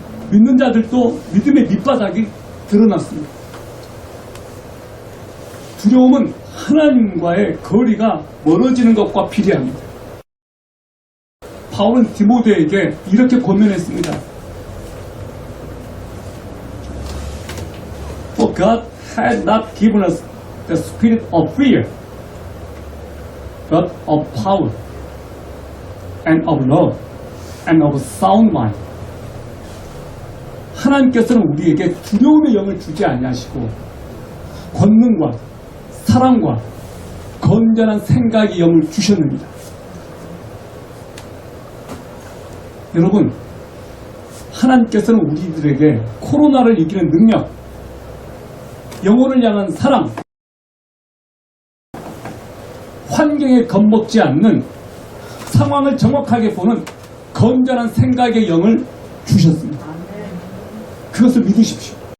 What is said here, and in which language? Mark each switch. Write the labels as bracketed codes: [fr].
[ko] 믿는 자들도 믿음의 밑바닥이 드러났습니다. 두려움은 하나님과의 거리가 멀어지는 것과 비례합니다. 바울은 디모데에게 이렇게 권면했습니다. [en] For God had not given us the spirit of fear, but of power, and of love, and of sound mind. [ko] 하나님께서는 우리에게 두려움의 영을 주지 아니하시고 권능과 사랑과 건전한 생각의 영을 주셨습니다. 여러분, 하나님께서는 우리들에게 코로나를 이기는 능력, 영혼을 향한 사랑, 환경에 겁먹지 않는 상황을 정확하게 보는 건전한 생각의 영을 주셨습니다. 그것을 믿으십시오.